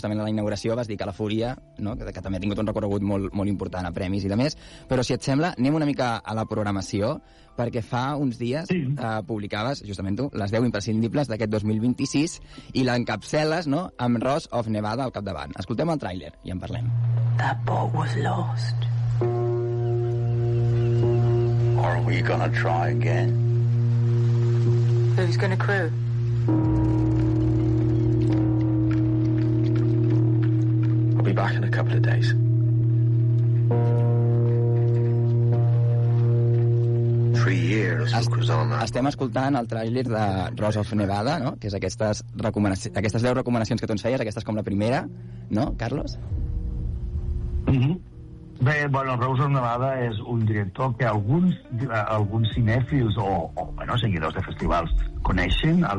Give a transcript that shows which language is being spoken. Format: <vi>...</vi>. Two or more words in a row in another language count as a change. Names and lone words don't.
<ca>Justament a la inauguració vas dir que La Fúria, no? que també ha tingut un recorregut molt important a premis i de més, però si et sembla, anem una mica a la programació, perquè fa uns dies publicaves, justament tu, les 10 imprescindibles d'aquest 2026 i l'encapceles, no?, amb Rose of Nevada al capdavant. Escoltem el tràiler i en parlem.</ca> <en>That boat was lost. Are we gonna try again? Who's going to crew? I'll be back in a couple of days.</en> <ca>Estem escoltant el tràiler de Rose of Nevada, no? Que és aquestes 10 recomanacions que tu ens feies, aquesta és com la primera, no, Carlos? Bé, bueno, Rose of Nevada és un director que alguns cinèfils o seguidors de festivals coneixen, el</ca>